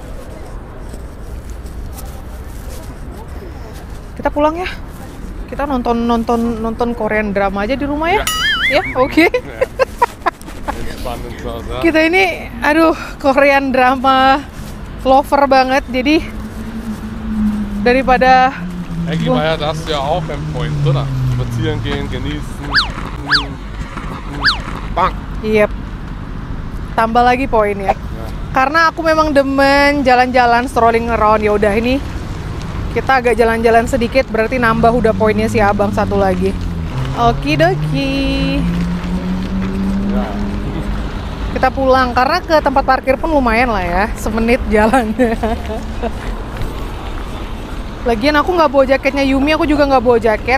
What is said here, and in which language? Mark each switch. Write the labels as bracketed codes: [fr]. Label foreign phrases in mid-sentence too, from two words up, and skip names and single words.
[id] Kita pulang ya, kita nonton [en] Korean drama [id] aja di rumah ya, ya oke. Kita ini, aduh, [en] Korean drama lover [id] banget, jadi daripada [de] Eigentlich war ja das ja auch ein Point, oder? Spazieren gehen, genießen. [id] Bang! Yep. Tambah lagi poin ya. Karena aku memang demen jalan-jalan, [en] strolling around. [id] Ya udah, ini kita agak jalan-jalan sedikit, berarti nambah udah poinnya si abang satu lagi. Okidoki. [de] Ja. [id] Kita pulang karena ke tempat parkir pun lumayan lah ya, semenit jalan. Lagian aku nggak bawa jaketnya Yumi, aku juga nggak bawa jaket.